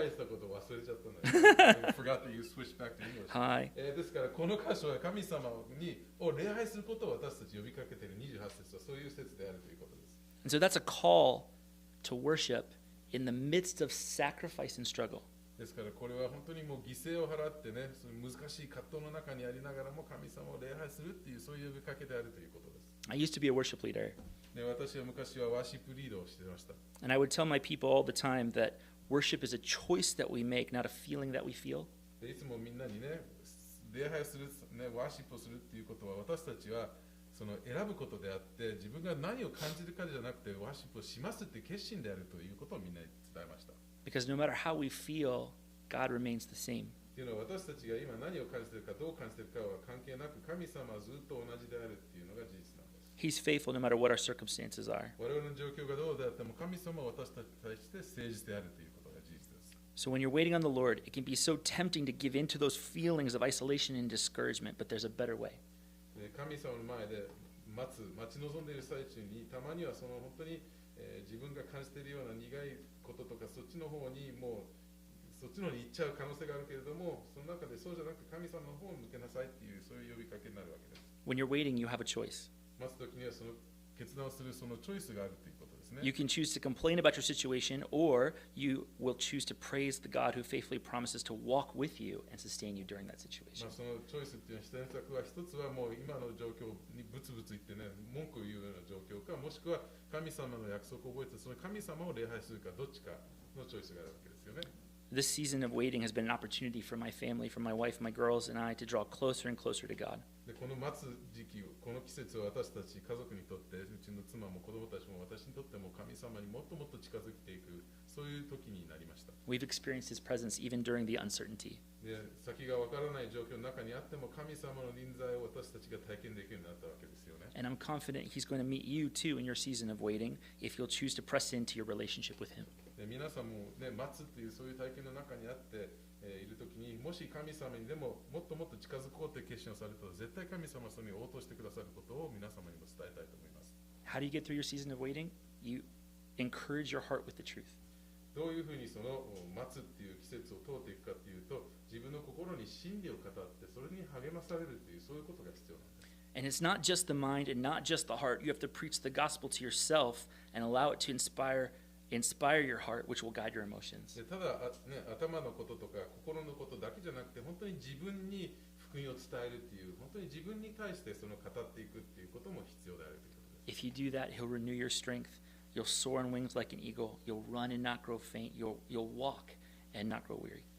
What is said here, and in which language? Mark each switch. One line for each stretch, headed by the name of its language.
Japanese: 切り返したことを忘れちゃったので
English: forgot that you switched back to English.
Japanese: はい。ですからこの箇所は神様を礼拝することを私たち呼びかけている28節はそういう説であるということです。
English: And so that's a call to worship in the midst of sacrifice and struggle.
Japanese: ですからこれは本当にもう犠牲を払ってね、その難しい葛藤の中にありながらも神様を礼拝するっていうそういう呼びかけであるということです。
English: I used to be a worship leader.
Japanese: で、私は昔はワーシップリードをしていました。
English: And I would tell my people all the time that worship is a choice that we make, not a feeling that we feel.
Japanese: で、いつもみんなにね、礼拝する、ね、ワーシップをするっていうことは私たちはその選ぶことであって自分が何を感じるかじゃなくてワーシップをしますっていう決心であるということをみんなに伝えました。
English: Because no matter how we feel, God remains the same.
Japanese: っていうのは私たちが今何を感じているかどう感じているかは関係なく神様はずっと同じであるっていうのが事実なんです。
English: He's faithful no matter what our circumstances are.
Japanese: 我々の状況がどうであっても神様は私たちに対して誠実であるということが事実です。
English: So when you're waiting on the Lord, it can be so tempting to give in to those feelings of isolation and discouragement, but there's a better way.
Japanese: 神様の前で待ち望んでいる最中にたまにはその本当に、自分が感じているような苦いこととかそっちの方にもうそっちの方に行っちゃう可能性があるけれどもその中でそうじゃなく神様の方を向けなさいっていうそういう呼びかけになるわけです。
English: When you're waiting, you have a choice.
Japanese: 待つ時にはその決断をするそのチョイスがあるということですね。
English: You can choose to complain about your situation, or you will choose to praise the God who faithfully promises to walk with you and sustain you during that situation.
Japanese: そのチョイスっていう選択は一つはもう今の状況にブツブツ言ってね文句を言うような状況かもしくは神様の約束を覚えてその神様を礼拝するかどっちかのチョイスがあるわけですよね。
English: This season of waiting has been an opportunity for my family, for my wife, my girls, and I to draw closer and closer to God.
Japanese: でこの待つ時期この季節は私たち家族にとってうちの妻も子供たちも私にとっても神様にもっともっと近づいていくそういう時になりました。
English: We've experienced His presence even during the uncertainty.
Japanese: で先がわからない状況の中にあっても神様の臨在を私たちが体験できるようになったわけですよね。
English: And I'm confident He's going to meet you too in your season of waiting if you'll choose to press into your relationship with Him.
Japanese: で皆さんも、ね、待つっていうそういう体験の中にあって、いるときにもし神様にでももっともっと近づこうという決心をされたら絶対神様はそれに応答してくださることを皆様にも伝えたいと思います。
English: How do you get through your season of waiting? You encourage your heart with the truth.
Japanese: どういうふうにその待つっていう季節を通っていくかっていうと自分の心に真理を語ってそれに励まされるっていうそういうことが必要なんです。
English: And it's not just the mind and not just the heart. You have to preach the gospel to yourself and allow it to inspire your heart, which will guide your emotions.
Japanese: でただ、ね、頭のこととか心のことだけじゃなくて本当に自分に福音を伝えるっていう本当に自分に対してその語っていくっていうことも必要であるということです。
English: If you do that, He'll renew your strength. You'll soar on wings like an eagle. You'll run and not grow faint. You'll walk and not grow weary.